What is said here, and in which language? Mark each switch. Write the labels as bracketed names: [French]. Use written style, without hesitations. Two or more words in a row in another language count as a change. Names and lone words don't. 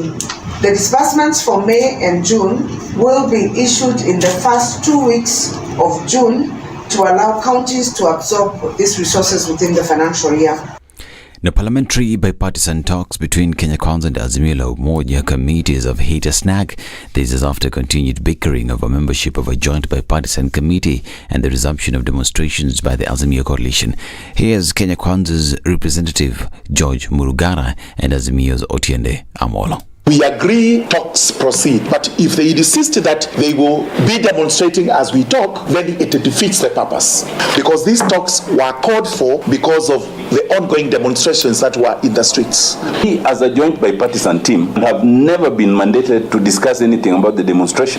[English] The disbursements for May and June will be issued in the first 2 weeks of June to allow counties to absorb these resources within the financial year. The parliamentary bipartisan talks between Kenya Kwanza and Azimio la Umoja committees have hit a snag. This is after continued bickering over membership of a joint bipartisan committee and the resumption of demonstrations by the Azimio coalition. Here's Kenya Kwanza's representative George Murugara and Azimio's Otiende Amolo. We agree talks proceed, but if they insist that they will be demonstrating as we talk, then it defeats the purpose. Because these talks were called for because of the ongoing demonstrations that were in the streets. We, as a joint bipartisan team, have never been mandated to discuss anything about the demonstration.